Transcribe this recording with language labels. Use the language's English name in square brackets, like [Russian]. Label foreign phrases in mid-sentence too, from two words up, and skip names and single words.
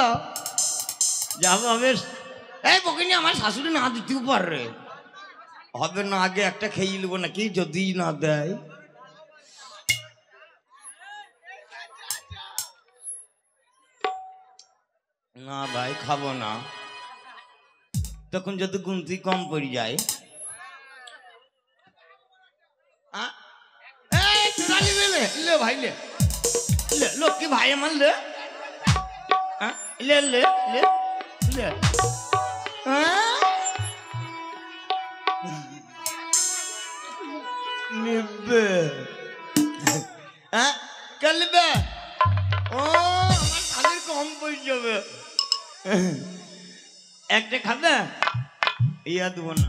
[Bangla] যাবো হবে এই বকিনি, আমার শাশুড়ি না দিতেও পারে হবে না। আগে একটা খেয়ে নেবো নাকি, যদি না দেয়। না ভাই খাবো না, তখন যদি গুনতি কম পড়ে যায়। লে ভাই লে, লক্ষ্মী ভাই আমার লে লে লে লে লে। কালবে ও আমার শালির কম পড়ে যাবে। একটা খাবে ইয়া দেবো না।